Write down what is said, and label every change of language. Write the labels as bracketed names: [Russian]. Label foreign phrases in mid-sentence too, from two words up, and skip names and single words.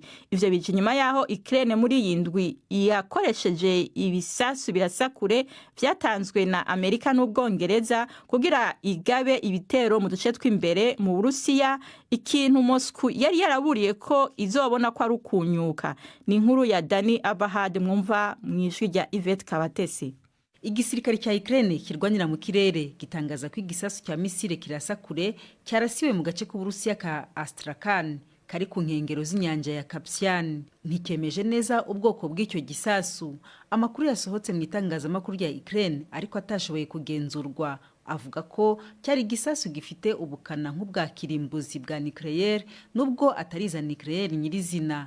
[Rundi] Ivyo bije nyuma yaho Ukraine muri yindwi yakoresheje ibisasu birasakure vyatanzwe na Amerika n'Ubwongereza kugira igabe ibitero mu duce tw'imbere mu Burusiya, ikintu Moscow yari yaraburiye ko izobona ko ari ukunyuka. Ni inkuru ya Dani Abahad mwumva mwijwi rya Yvette Kabatesi. Igisirikare cya Ukraine kirwanira mu kirere gitangaza ko igisasu cya misile kirasakure cyarasiwe mu gace k'Uburusiya ka Astrakhan kari ku nkengero z'inyanja ya Caspian. Ntikemeje neza ubwoko bw'icyo gisasu. Amakuru yasohotse mu itangazamakuru rya Ukraine ariko atashoboye kugenzurwa avuga ko cyari igisasu gifite ubukana nk'ubwa kirimbuzi bwa nucleaire nubwo atariza nucleaire nyirizina.